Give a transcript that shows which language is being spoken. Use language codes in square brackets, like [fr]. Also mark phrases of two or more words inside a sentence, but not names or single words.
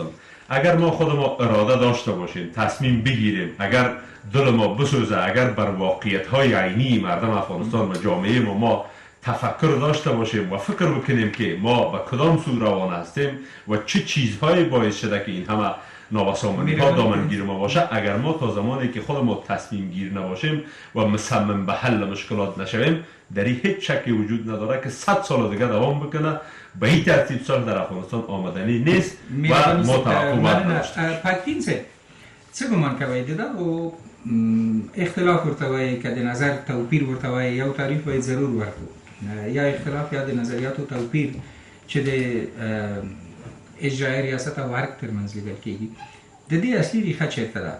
[fa] اگر ما خود ما اراده داشته باشیم، تصمیم بگیریم، اگر دل ما بسوزه، اگر بر واقعیت های عینی مردم افغانستان و جامعه ما تفکر داشته باشیم و فکر بکنیم که ما به کدام سو روان هستیم و چه چیزهایی باعث شده که این همه نابسامانی ها دامنگیر ما باشه، اگر ما تا زمانی که خود ما تصمیم گیر نباشیم و مصمم به حل مشکلات نشویم، در این هیچ شکی وجود نداره که 100 سال دیگه دوام بکنه. به این ترتیب صلح در افغانستان آمدنی نیست و ما توقع باید داشته. [ps] پاکتین څه ګمان کوئ د دغو اختلاف ورته وایي که د نظر توپیر ورته وایي یو تعریف باید ضرور ورکړو، یا اختلاف یا د نظریاتو توپیر چې د اجرایي ریاست او ارګ ترمنځ لیدل کېږي، د دې اصلي ریښه چېرته ده؟